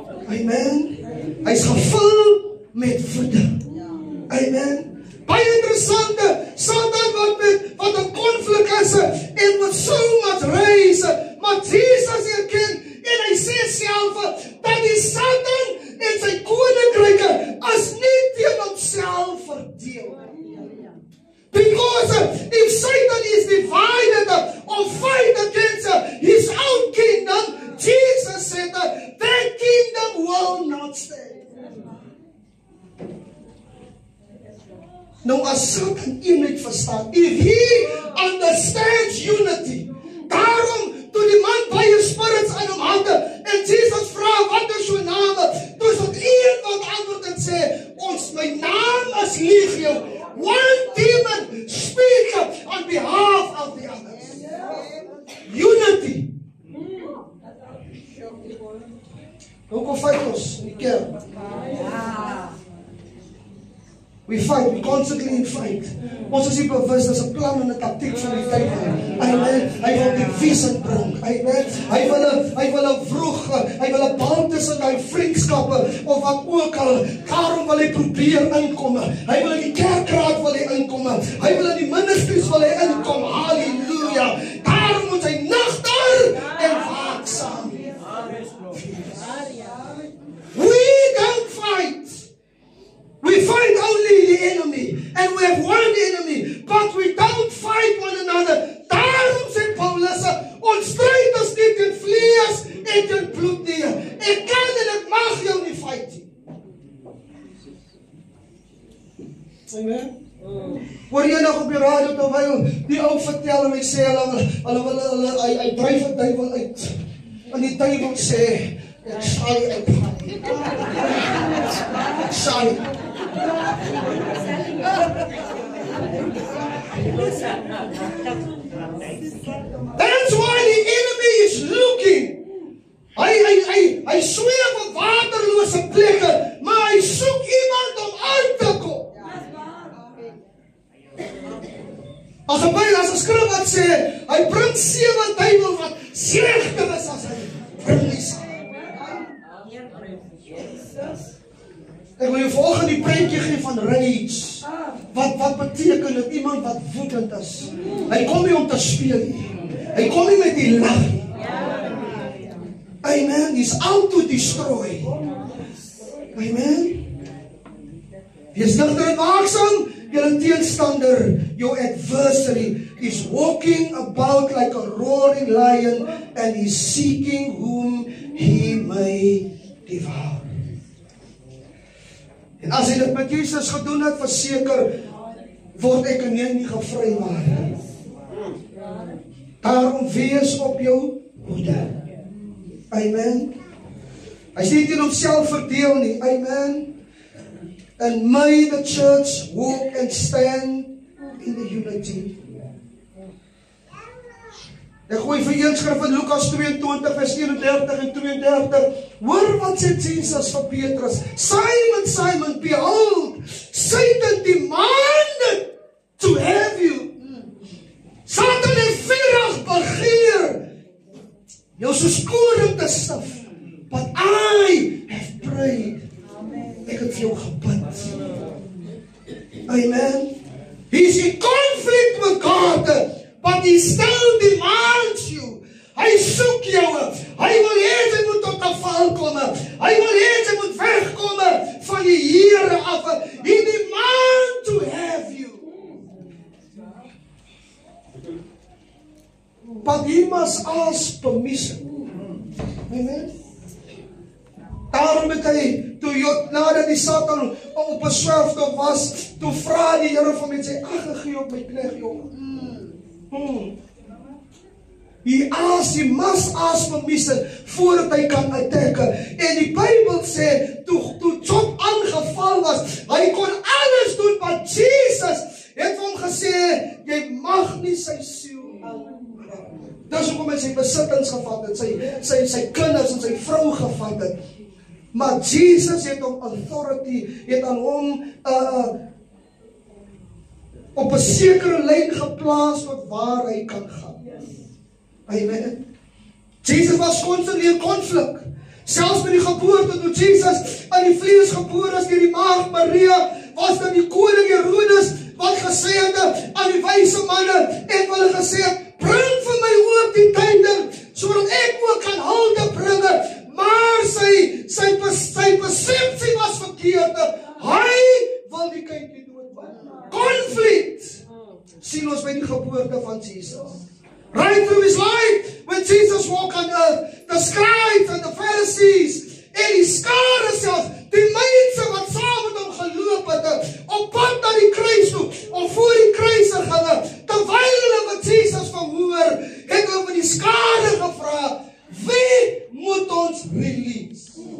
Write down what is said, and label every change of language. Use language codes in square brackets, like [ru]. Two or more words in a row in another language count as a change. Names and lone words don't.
[af] Amen. Hy is gevul met woede. Amen. Baie interessante, Satan wat 'n konflik is en [en] with so much rage, [af] maar Jesus erken en hy sê self dat die Satan en sy koninkryke is nie teen homself verdeel. [en] Because if Satan is divided or fight against his own kingdom, Jesus said that kingdom will not stand. [af] Nou as Satan eenheid verstaan, [en] if he understands unity, [af] daarom toe die man baie spirits aan hom had, en Jesus vra, wat is jou naam? Toe is het een wat antwoord en sê, my naam is Legio. [en] One demon speak on behalf of the others. Unity. [af] Hoekom fight ons in die kerk? [en] We fight, we constantly fight. [af] Ons is nie bewus, dis 'n plan en 'n taktiek van die duiwel. Amen. Hy wil divisie bring. Amen. Hy wil 'n vroeg, hy wil 'n band tussen daai vriendskappe of wat ook al. Daarom wil hy probeer inkom. Hy wil in die kerkraad wil hy inkom. Hy wil in die ministries wil hy inkom. Halleluja. Daarom moet hy nagter en waaksaam. [en] We don't fight. We fight only the enemy, and we have one enemy, but we don't fight one another. [af] Daarom sê Paulus, ons stryd is nie teen vlees en teen bloed nie. Ek kan en ek mag jou nie fight nie. Amen. Hoor jy nog op die radio terwyl die ou vertel en hy sê hy dryf die duiwel uit. En die duiwel sê, ek sal jy uitgaan. Ek sal jy. [en] That's why the enemy is looking. [af] Hy sweef op waterlose plekke, maar hy soek iemand om uit te kom. As 'n skrif wat sê, hy bring 7 duiwels wat slegter is as hy bring nie saam. Ek wil jou volgende die prentjie gee van rage. Wat beteken dit? Iemand wat woedend is. Hy kom nie om te speel nie. Hy kom nie met die lag nie. [en] Amen. He's out to destroy. [af] Amen. Wees nigter en waaksaam. Jou teenstander, [en] your adversary, is walking about like a roaring lion and is seeking whom he may devour. [af] En as hy dit met Jesus gedoen het, verseker word ek en jy nie gevrywaar. Daarom wees op jou hoede. Amen. Hy sê nie teen homself verdeel nie. Amen. [en] And may the church walk and stand in the unity. [af] Ek gooi vir een skrif in Lukas 22 vers 31 en 32. Hoor wat sê Jesus vir Petrus. Simon, Simon, [en] behold, Satan demanded to have you. [af] Satan het vurig begeer jou soos koring te staf. [en] But I have prayed. [af] Ek het vir jou gebid. Amen. [en] He's in conflict with God, but he still demands you. [af] Hy soek jou. Hy wil hê jy moet tot 'n val kom. Hy wil hê jy moet wegkom van die Here af. [en] He demands to have you. But he must ask permission. Amen. [af] Daarom het hy, nadat die Satan op 'n swerftocht was, toe vra die Here van met sy gegee op my knegt jongen. [en] He must ask permission [af] voordat hy kan attack. En die Bybel sê, toe Job aangeval was, hy kon alles doen, maar Jesus het hom gesê, jy mag nie sy siel aanraak. Dis hoekom hy sy besittings gevat het, sy kinders en sy vrou gevat het. Maar Jesus het hom authority, het aan hom op 'n sekere lyn geplaas tot waar hy kan gaan. Amen. [en] Jesus was constantly in conflict. [af] Selfs met die geboorte toe Jesus aan die vlees gebore is deur die maagd Maria, was dan die koning Herodes wat gesê het aan die wyse manne en hulle gesê het, bring vir my ook die tyding sodat ek ook kan hulde bringe, maar sy persepsie was verkeerd. Hy wil die kindjie doodmaak. Konflikt sien ons by die geboorte van Jesus. [en] Right through his life, when Jesus walked on earth, the scribes and the Pharisees, [af] en die skare self, die mense wat saam met hom geloop het, op pad na die kruis toe, of voor die kruisiging, terwyl hulle wat Jesus verhoor, het hulle van die skare gevra, wie moet ons release?